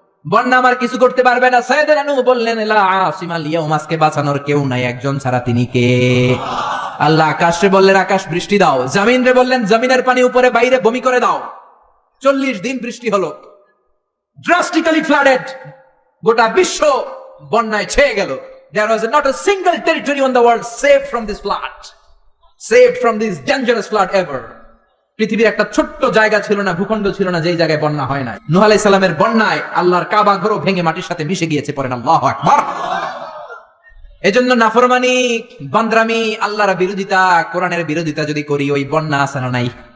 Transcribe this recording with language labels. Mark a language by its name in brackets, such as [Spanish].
[Bangla] বন্যা আমার কিছু করতে পারবে না। সাইয়েদনা নূহ বললেন [Arabic] লা আসিমাল ইয়াউম, [Bangla] আজকে বাঁচানোর কেউ নাই, একজন ছাড়া, তিনি কে? আল্লাহ আকাশে বললেন আকাশ বৃষ্টি দাও, জমিন রে বললেন জমিনের পানি উপরে বাইরে বমি করে দাও। 40 দিন বৃষ্টি হলো, [English] drastically flooded, [Bangla] গোটা বিশ্ব বন্যায় ছেয়ে গেল। [English] There was not a single territory on the world saved from this flood, saved from this dangerous flood ever. [Bangla] পৃথিবীর একটা ছোট্ট জায়গা ছিল না, ভূখণ্ড ছিল না যেই জায়গায় বন্যা হয় না। নূহ আলাইহিস সালামের বন্যায় আল্লাহর কাবা ঘরও ভেঙে মাটির সাথে মিশে গিয়েছে। পড়েন আল্লাহু আকবার। এজন্য নাফরমানি, বান্দরামি, আল্লাহর বিরোধিতা, কোরআনের বিরোধিতা যদি করি, ওই বন্যা আছে না নাই?